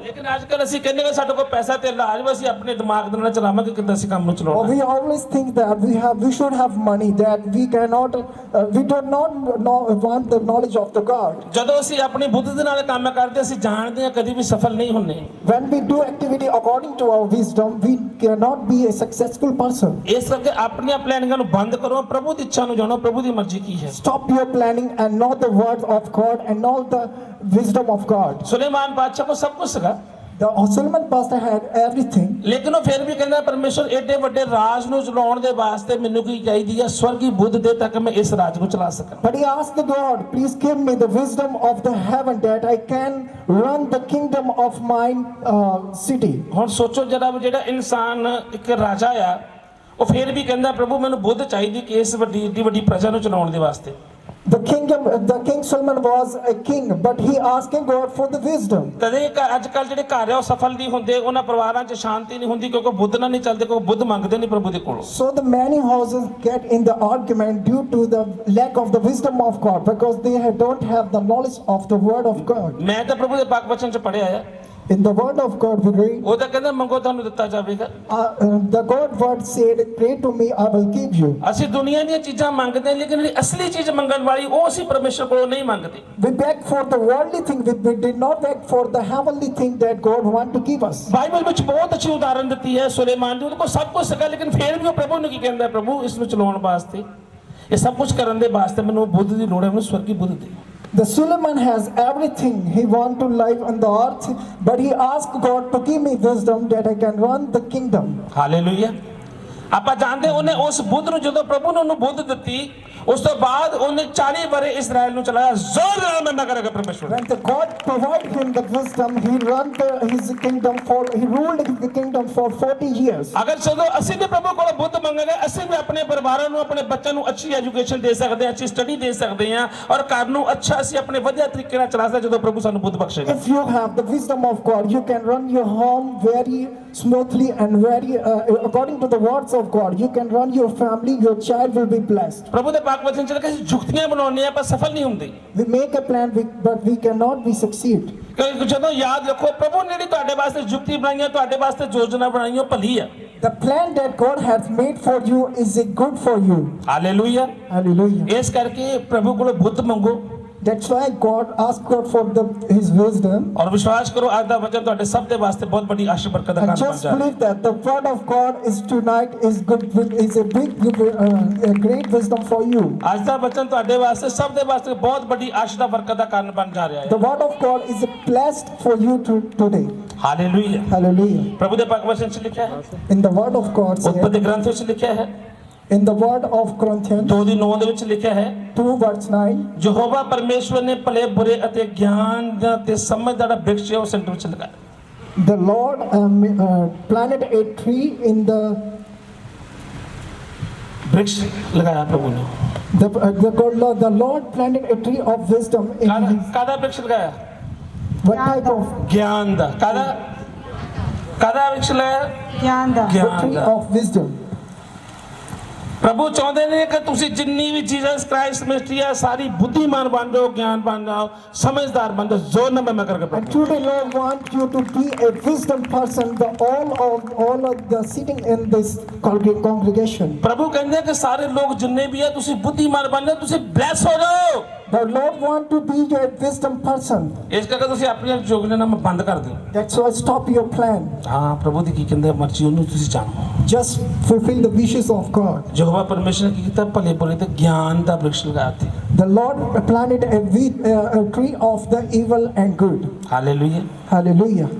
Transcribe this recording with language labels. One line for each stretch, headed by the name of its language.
Punjabi: ਲੇਕਿਨ ਅੱਜ ਕੱਲ੍ਹ ਅਸੀਂ ਕਹਿੰਦੇ ਕਿ ਸਾਡੇ ਕੋਲ ਪੈਸਾ ਤੇ ਲਾਜ ਵਾ, ਅਸੀਂ ਆਪਣੇ ਦਿਮਾਗ ਦੇ ਨਾਲ ਚਲਾਵਾਂਗੇ ਕਿੱਦਾਂ ਅਸੀਂ ਕੰਮ ਨੂੰ ਚਲਾਉਣਾ।
English: We always think that we should have money, that we cannot we do not want the knowledge of the God.
Punjabi: ਜਦੋਂ ਅਸੀਂ ਆਪਣੀ ਬੁੱਧ ਦੇ ਨਾਲ ਕੰਮ ਕਰਦੇ ਅਸੀਂ ਜਾਣਦੇ ਹਾਂ ਕਦੀ ਵੀ ਸਫਲ ਨਹੀਂ ਹੁੰਨੇ।
English: When we do activity according to our wisdom, we cannot be a successful person.
Punjabi: ਇਸ ਕਰਕੇ ਆਪਣੀਆਂ ਪਲੈਨਿੰਗਾਂ ਨੂੰ ਬੰਦ ਕਰੋ, ਪ੍ਰਭੂ ਦੀ ਇੱਛਾ ਨੂੰ ਜਾਣੋ, ਪ੍ਰਭੂ ਦੀ ਮਰਜ਼ੀ ਕੀ ਹੈ।
English: Stop your planning and know the word of God and know the wisdom of God.
Punjabi: Suleman ਬਾਦਸ਼ਾਹ ਕੋਲ ਸਭ ਕੁਝ ਸੀਗਾ,
English: The Solomon pastor had everything,
Punjabi: ਲੇਕਿਨ ਉਹ ਫਿਰ ਵੀ ਕਹਿੰਦਾ ਪਰਮੇਸ਼ਰ ਏਡੇ ਵੱਡੇ ਰਾਜ ਨੂੰ ਚਲਾਉਣ ਦੇ ਵਾਸਤੇ ਮੈਨੂੰ ਕੀ ਚਾਹੀਦੀ ਹੈ, ਸਵਰਗੀ ਬੁੱਧ ਦੇ ਤਾਂ ਕਿ ਮੈਂ ਇਸ ਰਾਜ ਨੂੰ ਚਲਾ ਸਕਾਂ।
English: but he asked the God, please give me the wisdom of the heaven that I can run the kingdom of my city.
Punjabi: ਹੁਣ ਸੋਚੋ ਜਰਾ ਵੀ ਜਿਹੜਾ ਇਨਸਾਨ ਇੱਕ ਰਾਜਾ ਆ, ਉਹ ਫਿਰ ਵੀ ਕਹਿੰਦਾ ਪ੍ਰਭੂ ਮੈਨੂੰ ਬੁੱਧ ਚਾਹੀਦੀ ਕਿ ਇਸ ਵੱਡੀ ਏਡੀ ਵੱਡੀ ਪ੍ਰਜਾ ਨੂੰ ਚਲਾਉਣ ਦੇ ਵਾਸਤੇ।
English: The King Solomon was a king, but he asking God for the wisdom.
Punjabi: ਤਦੇ ਅੱਜ ਕੱਲ ਜਿਹੜੇ ਘਰ ਆ ਉਹ ਸਫਲ ਨਹੀਂ ਹੁੰਦੇ, ਉਹਨਾਂ ਪਰਿਵਾਰਾਂ 'ਚ ਸ਼ਾਂਤੀ ਨਹੀਂ ਹੁੰਦੀ ਕਿਉਂਕਿ ਬੁੱਧ ਨਾਲ ਨਹੀਂ ਚੱਲਦੇ, ਕਿਉਂਕਿ ਬੁੱਧ ਮੰਗਦੇ ਨਹੀਂ ਪ੍ਰਭੂ ਦੇ ਕੋਲੋਂ।
English: So the many houses get in the argument due to the lack of the wisdom of God, because they don't have the knowledge of the word of God.
Punjabi: ਮੈਂ ਤਾਂ ਪ੍ਰਭੂ ਦੇ ਪਾਕ ਵਚਨ 'ਚ ਪੜ੍ਹਿਆ ਆ,
English: In the word of God we read,
Punjabi: ਉਹ ਤਾਂ ਕਹਿੰਦਾ ਮੰਗੋ ਤੁਹਾਨੂੰ ਦਿੱਤਾ ਜਾਵੇਗਾ।
English: the God word said, pray to me, I will give you.
Punjabi: ਅਸੀਂ ਦੁਨੀਆ ਦੀਆਂ ਚੀਜ਼ਾਂ ਮੰਗਦੇ ਹਾਂ, ਲੇਕਿਨ ਜਿਹੜੀ ਅਸਲੀ ਚੀਜ਼ ਮੰਗਣ ਵਾਲੀ ਉਹ ਅਸੀਂ ਪਰਮੇਸ਼ਰ ਕੋਲੋਂ ਨਹੀਂ ਮੰਗਦੇ।
English: We beg for the worldly thing, we did not beg for the heavenly thing that God want to give us.
Punjabi: Bible ਵਿੱਚ ਬਹੁਤ ਅੱਛੀ ਉਦਾਹਰਨ ਦਿੱਤੀ ਹੈ ਸੁਲੇਮਾਨ ਦੀ, ਉਹਦੇ ਕੋਲ ਸਭ ਕੁਝ ਸੀਗਾ, ਲੇਕਿਨ ਫਿਰ ਵੀ ਉਹ ਪ੍ਰਭੂ ਨੂੰ ਕੀ ਕਹਿੰਦਾ, ਪ੍ਰਭੂ ਇਸ ਨੂੰ ਚਲਾਉਣ ਵਾਸਤੇ, ਇਹ ਸਭ ਕੁਝ ਕਰਨ ਦੇ ਵਾਸਤੇ ਮੈਨੂੰ ਬੁੱਧ ਦੀ ਲੋੜ ਹੈ, ਮੈਨੂੰ ਸਵਰਗੀ ਬੁੱਧ ਦੇ।
English: The Solomon has everything he want to live on the earth, but he asked God to give me wisdom that I can run the kingdom.
Punjabi: Hallelujah. ਆਪਾਂ ਜਾਣਦੇ ਉਹਨੇ ਉਸ ਬੁੱਧ ਨੂੰ, ਜਦੋਂ ਪ੍ਰਭੂ ਨੇ ਉਹਨੂੰ ਬੁੱਧ ਦਿੱਤੀ, ਉਸ ਤੋਂ ਬਾਅਦ ਉਹਨੇ 40 ਵਰੇ ਇਸਰਾਇਲ ਨੂੰ ਚਲਾਇਆ। ਜ਼ੋਰ ਨਾਲ ਮੰਨਾ ਕਰੇਗਾ ਪਰਮੇਸ਼ਵਰ।
English: When the God provided him the wisdom, he run his kingdom he ruled the kingdom for 40 years.
Punjabi: ਅਗਰ ਜਦੋਂ ਅਸੀਂ ਵੀ ਪ੍ਰਭੂ ਕੋਲੋਂ ਬੁੱਧ ਮੰਗਾਂਗੇ, ਅਸੀਂ ਵੀ ਆਪਣੇ ਪਰਿਵਾਰਾਂ ਨੂੰ, ਆਪਣੇ ਬੱਚਿਆਂ ਨੂੰ ਅੱਛੀ ਐਜੂਕੇਸ਼ਨ ਦੇ ਸਕਦੇ ਹਾਂ, ਅੱਛੀ ਸਟੱਡੀ ਦੇ ਸਕਦੇ ਹਾਂ, ਔਰ ਘਰ ਨੂੰ ਅੱਛਾ ਅਸੀਂ ਆਪਣੇ ਵਧੀਆ ਤਰੀਕੇ ਨਾਲ ਚਲਾ ਸਕਦੇ ਜਦੋਂ ਪ੍ਰਭੂ ਸਾਨੂੰ ਬੁੱਧ ਬਖਸ਼ੇਗਾ।
English: If you have the wisdom of God, you can run your home very smoothly and very according to the words of God. You can run your family, your child will be blessed.
Punjabi: ਪ੍ਰਭੂ ਦੇ ਪਾਕ ਵਚਨ 'ਚ ਅਸੀਂ ਜੁਗਤੀਆਂ ਬਣਾਉਂਦੇ ਆ ਪਰ ਸਫਲ ਨਹੀਂ ਹੁੰਦੇ।
English: We make a plan, but we cannot be succeed.
Punjabi: ਕਿਉਂਕਿ ਜਦੋਂ ਯਾਦ ਰੱਖੋ ਪ੍ਰਭੂ ਨੇ ਜਿਹੜੀ ਤੁਹਾਡੇ ਵਾਸਤੇ ਜੁਗਤੀ ਬਣਾਈਆਂ, ਤੁਹਾਡੇ ਵਾਸਤੇ ਯੋਜਨਾ ਬਣਾਈਆਂ, ਭਲੀ ਆ।
English: The plan that God has made for you is good for you.
Punjabi: Hallelujah.
English: Hallelujah.
Punjabi: ਇਸ ਕਰਕੇ ਪ੍ਰਭੂ ਕੋਲੋਂ ਬੁੱਧ ਮੰਗੋ।
English: That's why God asked God for his wisdom.
Punjabi: ਔਰ ਵਿਸ਼ਵਾਸ ਕਰੋ ਅੱਜ ਦਾ ਵਚਨ ਤੁਹਾਡੇ ਸਭ ਦੇ ਵਾਸਤੇ ਬਹੁਤ ਵੱਡੀ ਆਸ਼ੀਰਵਾਦ ਬਰਕਤ ਦਾ
English: And
Punjabi: ਕਾਰਨ ਬਣ
English: just
Punjabi: ਜਾਏ।
English: believe that the word of God is tonight is good, is a great wisdom for you.
Punjabi: ਅੱਜ ਦਾ ਵਚਨ ਤੁਹਾਡੇ ਵਾਸਤੇ ਸਭ ਦੇ ਵਾਸਤੇ ਬਹੁਤ ਵੱਡੀ ਆਸ਼ੀਰਵਾਦ ਬਰਕਤ ਦਾ ਕਾਰਨ ਬਣ ਜਾ ਰਿਹਾ ਹੈ।
English: The word of God is blessed for you today.
Punjabi: Hallelujah.
English: Hallelujah.
Punjabi: ਪ੍ਰਭੂ ਦੇ ਪਾਕ ਵਚਨ 'ਚ ਲਿਖਿਆ ਹੈ,
English: In the word of God said,
Punjabi: ਉਤਪਤੀ ਗ੍ਰੰਥ ਵਿੱਚ ਲਿਖਿਆ ਹੈ,
English: in the word of Corinthians
Punjabi: 2:9 ਦੇ ਵਿੱਚ ਲਿਖਿਆ ਹੈ, 2:9, ਯਹੋਵਾ ਪਰਮੇਸ਼ਵਰ ਨੇ ਭਲੇ ਬੁਰੇ ਅਤੇ ਗਿਆਨ ਦਾ ਤੇ ਸਮਝ ਦਾ ਜਿਹੜਾ ਬ੍ਰਿਕਸ਼ ਹੈ ਉਹ ਸੈਂਟਰ ਵਿੱਚ ਲਗਾਇਆ।
English: the Lord planted a tree in the
Punjabi: ਬ੍ਰਿਕਸ਼ ਲਗਾਇਆ ਪ੍ਰਭੂ ਨੇ।
English: the Lord planted a tree of wisdom in his,
Punjabi: ਕਾਹਦਾ ਬ੍ਰਿਕਸ਼ ਲਗਾਇਆ?
English: what type of
Punjabi: ਗਿਆਨ ਦਾ। ਕਾਹਦਾ ਬ੍ਰਿਕਸ਼ ਲਗਾਇਆ? ਗਿਆਨ ਦਾ।
English: the
Punjabi: ਗਿਆਨ
English: tree
Punjabi: ਦਾ।
English: of wisdom.
Punjabi: ਪ੍ਰਭੂ ਚਾਹੁੰਦੇ ਨੇ ਕਿ ਤੁਸੀਂ ਜਿੰਨੀ ਵੀ ਜੀਸਸ ਕ੍ਰਾਈਸਟ ਮਿਨਿਸਟਰੀ ਆ ਸਾਰੀ ਬੁੱਧੀਮਾਨ ਬਣ ਜਾਓ, ਗਿਆਨ ਬਣ ਜਾਓ, ਸਮਝਦਾਰ ਬਣ ਜਾਓ। ਜ਼ੋਰ ਨਾਲ ਮੈਂ ਕਰਕੇ
English: And today Lord want you to be a wisdom person, all of the sitting in this congregation.
Punjabi: ਪ੍ਰਭੂ ਕਹਿੰਦੇ ਕਿ ਸਾਰੇ ਲੋਕ ਜਿੰਨੇ ਵੀ ਆ ਤੁਸੀਂ ਬੁੱਧੀਮਾਨ ਬਣ ਜਾਓ, ਤੁਸੀਂ ਬਲੈਸ ਹੋ ਜਾਓ।
English: The Lord want to be a wisdom person.
Punjabi: ਇਸ ਕਰਕੇ ਤੁਸੀਂ ਆਪਣੀਆਂ ਯੋਜਨਾ ਬੰਦ ਕਰ ਦਿਓ।
English: That's why stop your plan.
Punjabi: ਹਾਂ ਪ੍ਰਭੂ ਦੀ ਕੀ ਕਹਿੰਦੇ ਮਰਜ਼ੀ ਉਹਨੂੰ ਤੁਸੀਂ ਜਾਣੋ।
English: Just fulfill the wishes of God.
Punjabi: Jehovah ਪਰਮੇਸ਼ਰ ਨੇ ਕੀ ਕੀਤਾ? ਭਲੇ ਬੁਰੇ ਤੇ ਗਿਆਨ ਦਾ ਬ੍ਰਿਕਸ਼ ਲਗਾਇਆ ਤੇ।
English: The Lord planted a tree of the evil and good.
Punjabi: Hallelujah.
English: Hallelujah.